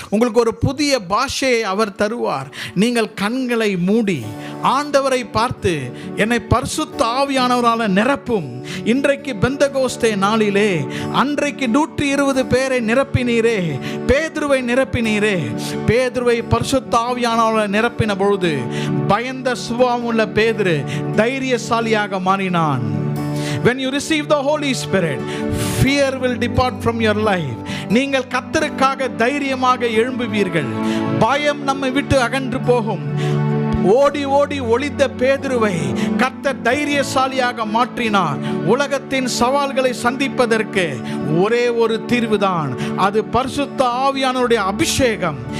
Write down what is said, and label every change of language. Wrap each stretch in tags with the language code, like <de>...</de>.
<ta>உங்களுக்கு ஒரு புதிய பாஷையை அவர் தருவார். நீங்கள் கண்களை மூடி ஆண்டவரை பார்த்து, என்னை பரிசுத்த ஆவியானவரால் நிரப்பும். இன்றைக்கு பெந்தகோஸ்தே நாளிலே அன்றைக்கு 120 பேரை நிரப்பினீரே, பேதுருவை நிரப்பினீரே. பேதுருவை பரிசுத்த ஆவியானவரால் நிரப்பின பொழுது பயந்த சுபாவம் உள்ள பேதுரு தைரியசாலியாக மாறினான்.</ta> <en>When you receive the Holy Spirit, fear will depart from your life.</en> <ta>நீங்கள் கர்த்தருக்காக தைரியமாக எழும்புவீர்கள். பயம் நம்மை விட்டு அகன்று போகும். ஓடி ஓடி ஒளித்த பேதுருவை கர்த்தர் தைரியசாலியாக மாற்றினார். உலகத்தின் சவால்களை சந்திப்பதற்கு ஒரே ஒரு தீர்வுதான், அது பரிசுத்த ஆவியானவருடைய அபிஷேகம்.</ta>